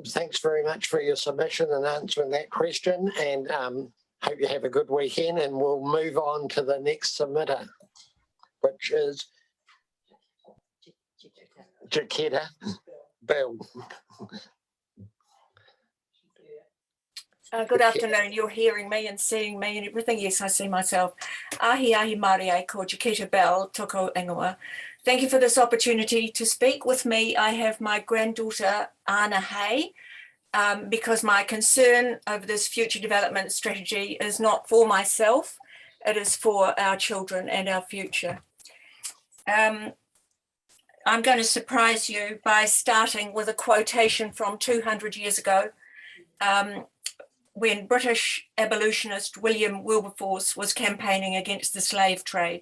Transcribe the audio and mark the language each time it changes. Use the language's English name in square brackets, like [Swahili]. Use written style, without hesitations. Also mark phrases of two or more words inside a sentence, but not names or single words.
[English] Thanks very much for your submission and answering that question, and hope you have a good weekend, and we'll move on to the next submitter, which is Jaquetta Bill. Good afternoon. You're hearing me and seeing me and everything. Yes, I see myself. [Māori] Ahi ahi Māori ko Jaquetta Bell, toko ingoa. [English] Thank you for this opportunity to speak. With me, I have my granddaughter, Anna Hay, because my concern over this future development strategy is not for myself, it is for our children and our future. I'm going to surprise you by starting with a quotation from 200 years ago, when British abolitionist William Wilberforce was campaigning against the slave trade.